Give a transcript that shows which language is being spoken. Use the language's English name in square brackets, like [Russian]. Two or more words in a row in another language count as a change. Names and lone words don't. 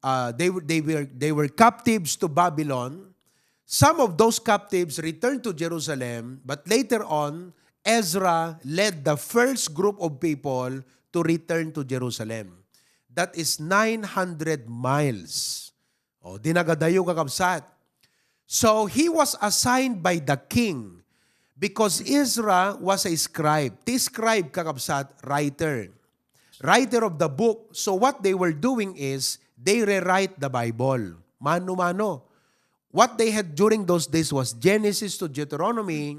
[English] They were captives to Babylon. Some of those captives returned to Jerusalem, but later on, Ezra led the first group of people to return to Jerusalem. That is 900 miles. [Iloko] O, dinagadayo kakabsat. [English] So, he was assigned by the king because Ezra was a scribe. The scribe kakabsat, writer. Writer of the book. So, what they were doing is, they rewrite the Bible. [Iloko] Mano-mano. [English] What they had during those days was Genesis to Deuteronomy.